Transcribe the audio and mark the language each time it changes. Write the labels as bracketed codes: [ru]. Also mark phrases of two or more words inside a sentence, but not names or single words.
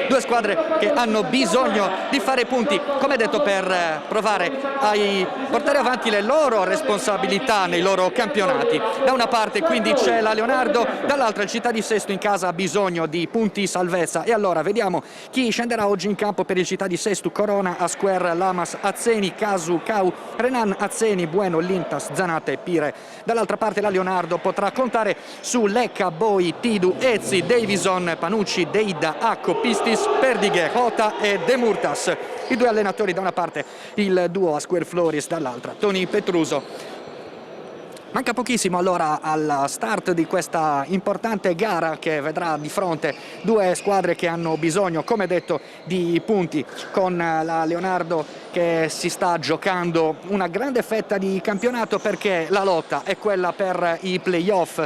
[it] 2 squadre che hanno bisogno di fare punti, come detto, per provare a portare avanti le loro responsabilità nei loro campionati. Da una parte quindi c'è la Leonardo, dall'altra il Città di Sesto in casa ha bisogno di punti salvezza. E allora vediamo chi scenderà oggi in campo per il Città di Sesto: Corona, Asquer, Lamas, Azzeni, Casu, Cau, Renan, Azzeni, Bueno, Lintas, Zanata e Pire. Dall'altra parte la Leonardo potrà contare su Lecca, Boi, Tidu, Ezzi, Davison, Panucci, Deida, Acco, Pistis, Perdighe, Jota e De Murtas. I 2 allenatori da una parte, il duo Asquer Floris dall'altra, Toni Petruso. Manca pochissimo allora al start di questa importante gara che vedrà di fronte 2 squadre che hanno bisogno, come detto, di punti, con la Leonardo che si sta giocando una grande fetta di campionato perché la lotta è quella per i playoff.